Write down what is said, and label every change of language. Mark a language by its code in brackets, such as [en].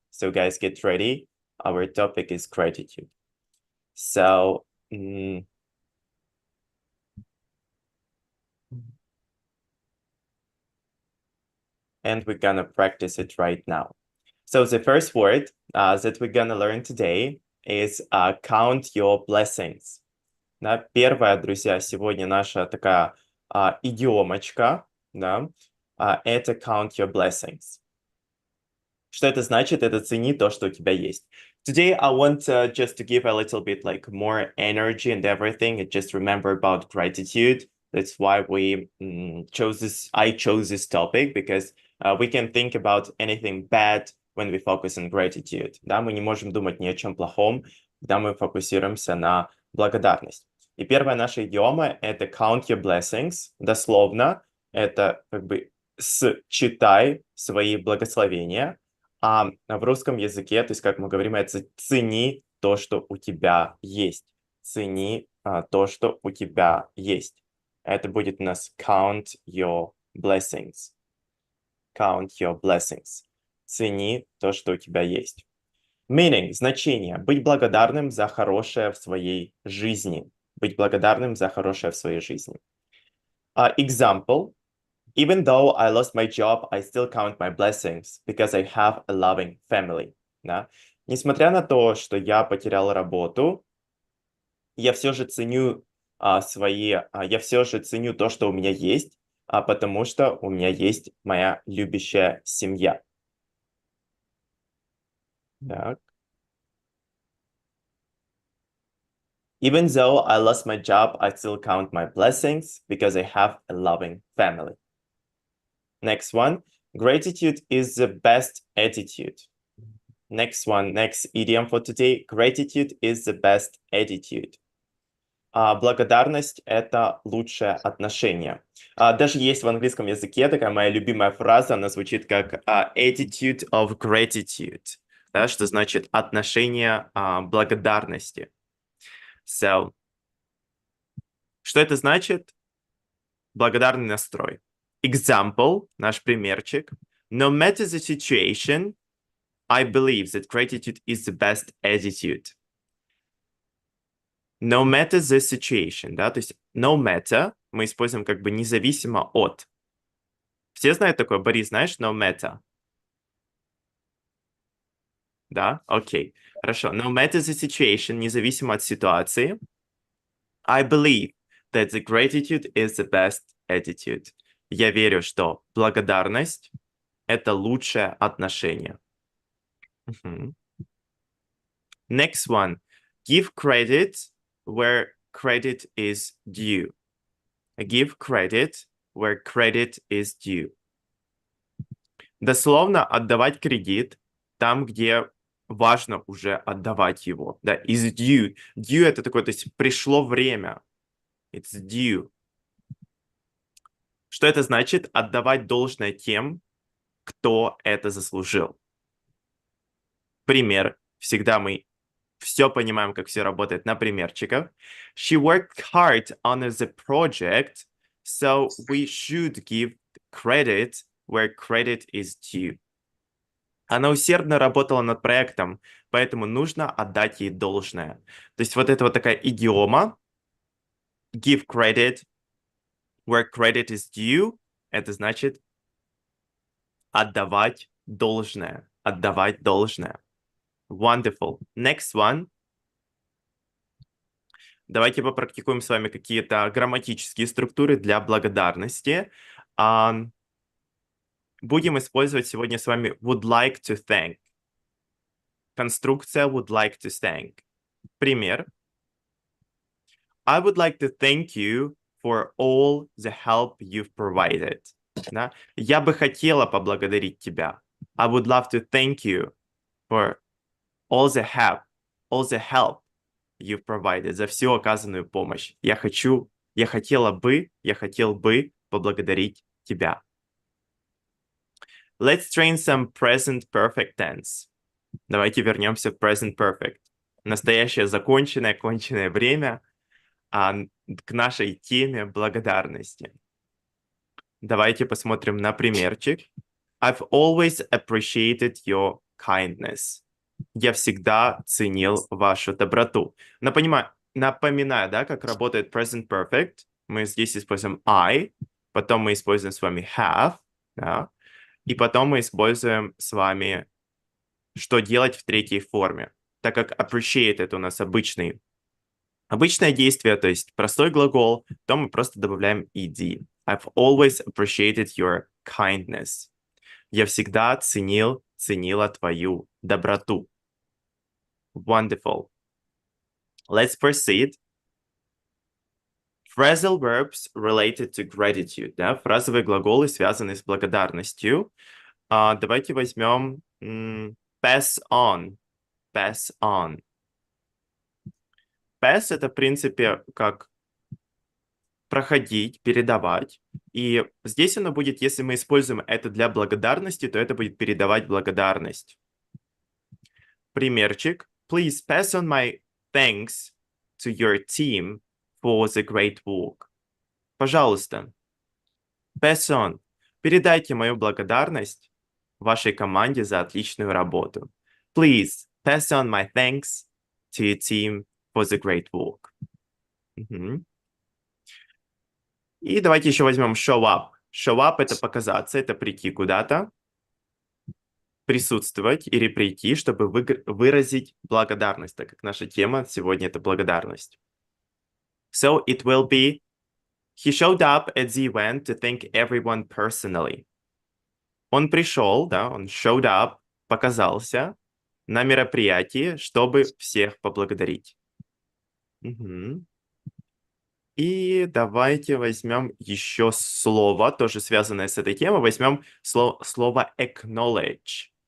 [en] So, guys, get ready. Our topic is gratitude. So, and we're gonna practice it right now. So the first word that we're gonna learn today is count your blessings. [ru] Да, первая, друзья, сегодня наша такая идиомочка, да, это [en] count your blessings. [ru] Что это значит? Это цени то, что у тебя есть. [en] Today I want just to give a little bit like more energy and everything. And just remember about gratitude. That's why I chose this topic because we can think about anything bad when we focus on gratitude. [ru] Да, мы не можем думать ни о чем плохом, когда мы фокусируемся на благодарность. И первая наша идиома — это [en] count your blessings. [ru] Дословно это как бы считай свои благословения. А в русском языке, то есть, как мы говорим, это цени то, что у тебя есть. Цени то, что у тебя есть. Это будет у нас [en] count your blessings. Count your blessings. [ru] Цени то, что у тебя есть. [en] Meaning, [ru] значение. Быть благодарным за хорошее в своей жизни. Быть благодарным за хорошее в своей жизни. [en] Example. Even though I lost my job, I still count my blessings because I have a loving family. [ru] Да? Несмотря на то, что я потерял работу, я все же ценю я все же ценю то, что у меня есть, потому что у меня есть моя любящая семья. Так. [en] Even though I lost my job, I still count my blessings because I have a loving family. Next one. Gratitude is the best attitude. Next one, next idiom for today. Gratitude is the best attitude. [ru] Благодарность — это лучшее отношение. Даже есть в английском языке такая моя любимая фраза, она звучит как [en] attitude of gratitude, [ru] да, что значит отношение благодарности. [en] So, [ru] что это значит? Благодарный настрой. [en] Example, [ru] наш примерчик. [en] No matter the situation, I believe that gratitude is the best attitude. No matter the situation, [ru] да, то есть [en] no matter [ru] мы используем как бы независимо от. Все знают такое? Борис, знаешь [en] no matter? [ru] Да? Окей. Хорошо. [en] No matter the situation, [ru] независимо от ситуации, [en] I believe that the gratitude is the best attitude. [ru] Я верю, что благодарность — это лучшее отношение. [en] Next one. Give credit where credit is due. Give credit where credit is due. [ru] Дословно отдавать кредит там, где важно уже отдавать его. Да, [en] is due. [ru] Due — это такое, то есть пришло время. [en] It's due. [ru] Что это значит? Отдавать должное тем, кто это заслужил. Пример. Всегда мы все понимаем, как все работает на примерчиках. [en] She worked hard on the project, so we should give credit where credit is due. [ru] Она усердно работала над проектом, поэтому нужно отдать ей должное. То есть вот это вот такая идиома [en] give credit where credit is due, [ru] это значит отдавать должное. Отдавать должное. [en] Wonderful. Next one. [ru] Давайте попрактикуем с вами какие-то грамматические структуры для благодарности. Будем использовать сегодня с вами [en] would like to thank. [ru] Конструкция [en] would like to thank. [ru] Пример. [en] I would like to thank you for all the help you've provided. [ru] Да? Я бы хотела поблагодарить тебя. [en] I would love to thank you for all the help you've provided, [ru] за всю оказанную помощь. Я хотел бы поблагодарить тебя. [en] Let's train some present perfect tense. [ru] Давайте вернемся в present perfect. Настоящее законченное, конченное время к нашей теме благодарности. Давайте посмотрим на примерчик. [en] I've always appreciated your kindness. [ru] Я всегда ценил вашу доброту. Напоминаю, да, как работает present perfect. Мы здесь используем I, потом мы используем с вами have, да, и потом мы используем с вами что делать в третьей форме. Так как appreciate это у нас обычное действие, то есть простой глагол, то мы просто добавляем ed. [en] I've always appreciated your kindness. [ru] Я всегда ценила твою доброту. [en] Wonderful. Let's proceed. Phrasal verbs related to gratitude. [ru] Да? Фразовые глаголы, связанные с благодарностью. Давайте возьмем [en] pass on. Pass on. [ru] Pass — это, в принципе, как проходить, передавать. И здесь оно будет, если мы используем это для благодарности, то это будет передавать благодарность. Примерчик. [en] Please pass on my thanks to your team for the great work. [ru] Пожалуйста, [en] pass on. [ru] Передайте мою благодарность вашей команде за отличную работу. [en] Please pass on my thanks to your team for the great work. [ru] И давайте еще возьмем [en] show up. Show up [ru] — это показаться, это прийти куда-то, присутствовать или прийти, чтобы выразить благодарность, так как наша тема сегодня — это благодарность. [en] So it will be, he showed up at the event to thank everyone personally. [ru] Он пришел, да, он [en] showed up, [ru] показался на мероприятии, чтобы всех поблагодарить. И давайте возьмем еще слово, тоже связанное с этой темой. Возьмем слово acknowledge.